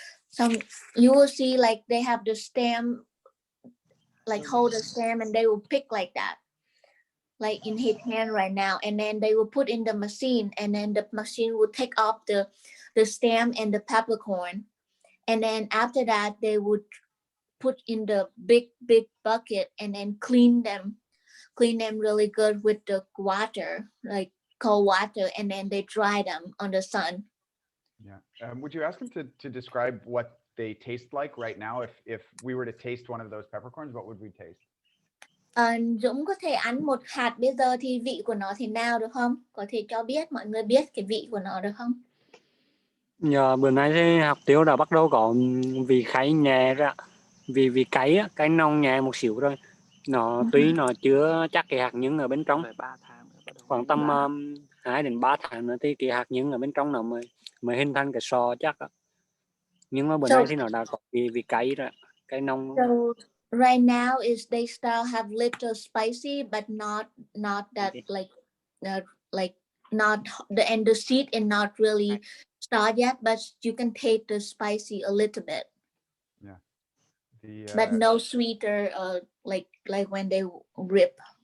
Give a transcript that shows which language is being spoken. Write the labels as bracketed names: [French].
[English] So you will see like they have the stem, like hold the stem and they will pick like that, like in his hand right now, and then they will put in the machine, and then the machine will take off the stem and the peppercorn, and then after that they would put in the big bucket and then clean them really good with the water, like cold water, and then they dry them on the sun. Yeah. Would you ask them to describe what they taste like right now? If we were to taste one of those peppercorns, what would we taste? [Vietnamese] Dũng có thể ăn một hạt bây giờ thì vị của nó thế nào được không? Có thể cho mọi người biết cái vị của nó được không? Bữa nay thì hạt tiêu đã bắt đầu có vị kháy nhẹ ra, vì cay nồng nhẹ một xíu rồi. Nó tuy nó chưa chắc cái hạt nhân ở bên trong. Khoảng tầm 2 đến 3 tháng nữa thì cái hạt nhân ở bên trong nó mới hình thành cái sò chắc á. Nhưng mà bữa nay thì nó đã có vị cay rồi, cay nồng. [English] So right now is they still have little spicy, but not that like not the seed is not really start yet, but you can taste the spicy a little bit. Yeah. But no sweeter, like when they rip.